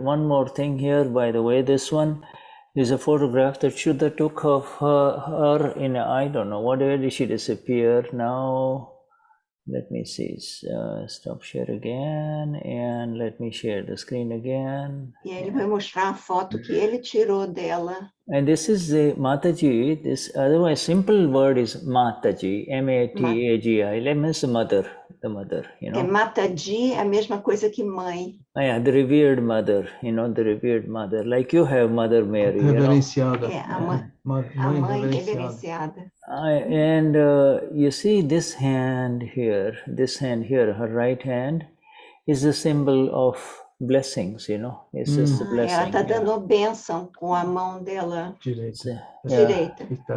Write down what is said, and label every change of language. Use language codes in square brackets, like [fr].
[en] One more thing here, by the way, this one is a photograph that Shuddha took of her in, I don't know, where did she disappear now? Let me see, stop share again, and let me share the screen again. [pt] E ele vai mostrar a foto que ele tirou dela. [en] And this is the Mataji, this otherwise simple word is Mataji, M-A-T-A-G-I, that means the mother, [pt] Mataji é a mesma coisa que mãe. [en] Yeah, the revered mother, the revered mother, like you have Mother Mary. [pt] Reverenciada. A mãe reverenciada. [en] And you see this hand here, her right hand, is a symbol of blessings, It's just a blessing. [pt] Ela está dando bênção com a mão dela direita.